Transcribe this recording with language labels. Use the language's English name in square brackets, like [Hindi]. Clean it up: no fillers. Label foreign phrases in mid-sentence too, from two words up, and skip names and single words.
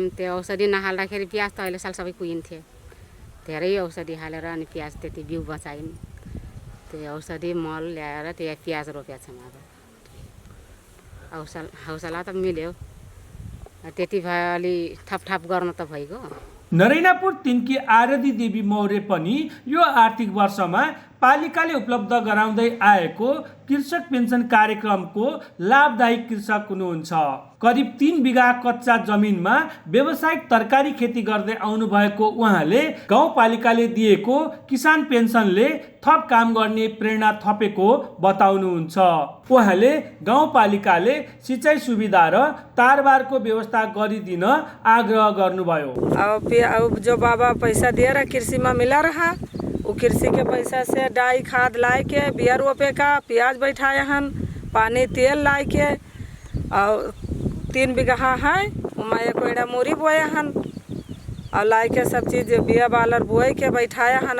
[Nepali] त्यो औषधि नहाल्दाखेरि प्याज त अहिले साल सबै कुहिन्थ्यो। धेरै औषधि हालेर अनि प्याज त्यति बिउ बचायौँ। त्यो औषधि मल ल्याएर त्यो प्याज रोपेका छौँ। अब हौसला त मिल्यो। त्यति भए अलि थपथाप गर्न त भइगयो। नरेनापुर 3 की आरती देवी मौर्य पनि यो आर्थिक वर्षमा पालिकाले उपलब्ध गराउँदै आएको कृषक पेन्सन कार्यक्रमको लाभदायी कृषक हुनुहुन्छ। करिब 3 बिघा कच्चा जमिनमा व्यावसायिक तरकारी खेती गर्दै आउनुभएको उहाँले गाउँपालिकाले दिएको किसान पेन्सनले थप काम गर्ने प्रेरणा थपेको बताउनुहुन्छ। उहाँले गाउँपालिकाले सिँचाइ सुविधा र तारबारको व्यवस्था गरिदिन आग्रह गर्नुभयो। [Awadhi] अब जो बाबा पैसा दिया रहा कृषि में मिला रहा, वो कृषि के पैसा से डाई खाद लाए के बिया रोपे का, प्याज बैठाए हन, पानी तेल लाए के, और 3 बिघा है उमा एक एड़ा मूरी बोए हन, और लाए के सब चीज़ बिया बालर बोए के बैठाया हन।